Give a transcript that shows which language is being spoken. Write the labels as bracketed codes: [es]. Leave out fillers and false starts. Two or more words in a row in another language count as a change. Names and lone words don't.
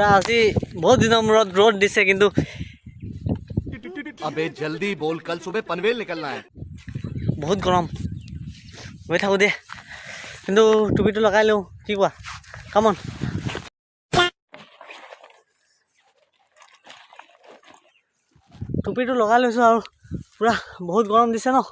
[as] আজি বহুত দিনৰ মূৰত ৰ'দ দিছে, কিন্তু [hi] अबे जल्दी बोल, कल सुबह पनवेल निकलना है। [as] বহুত গৰম। গৈ থাকোঁ দে, কিন্তু টুপিটো লগাই লওঁ, কি কোৱা? [en] come on. [as] টুপিটো লগাই লৈছোঁ, আৰু পূৰা বহুত গৰম দিছে ন।